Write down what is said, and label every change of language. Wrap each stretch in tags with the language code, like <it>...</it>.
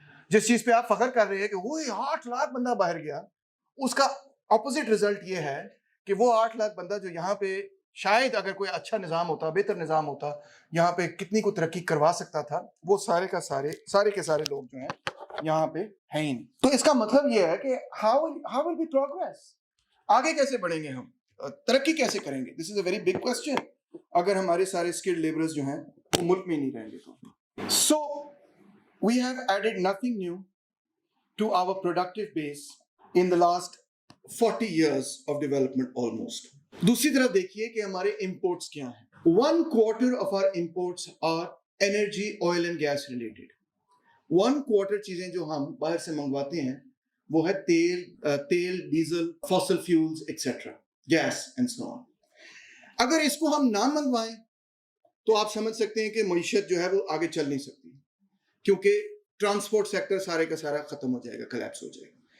<ur>جس چیز پہ آپ فخر کر رہے ہیں کہ وہ 8 لاکھ بندہ باہر گیا, اس کا اپوزٹ ریزلٹ یہ ہے کہ وہ 8 لاکھ بندہ جو یہاں پہ شاید اگر کوئی اچھا نظام ہوتا, بہتر نظام ہوتا, یہاں پہ کتنی کو ترقی کروا سکتا تھا, وہ سارے کے سارے لوگ جو ہیں یہاں پہ ہیں ہی نہیں. تو اس کا مطلب یہ ہے کہ</ur> <en>how will we progress,</en> <ur>آگے کیسے بڑھیں گے ہم, ترقی کیسے کریں گے؟</ur> <en>This is a very big question.</en> <ur>اگر ہمارے سارے اسکلڈ لیبرز جو ہیں وہ ملک میں نہیں رہیں گے تو. سو</ur> <en>we have added nothing new to our productive base in the last 40 years of development almost.</en> <ur>دوسری طرف دیکھیے کہ ہمارے imports کیا ہیں.</ur> <en>1/4 of our imports are energy, oil and gas related.</en> <ur>1/4 چیزیں جو ہم باہر سے منگواتے ہیں وہ ہے تیل, diesel, fossil fuels etc.</ur> <en>gas and so on.</en> <ur>اگر اس کو ہم نہ منگوائیں تو آپ سمجھ سکتے ہیں کہ معیشت جو ہے وہ آگے چل نہیں سکتی, کیونکہ ٹرانسپورٹ سیکٹر سارے کا سارا ختم ہو جائے گا, کلیپس ہو جائے گا.</ur>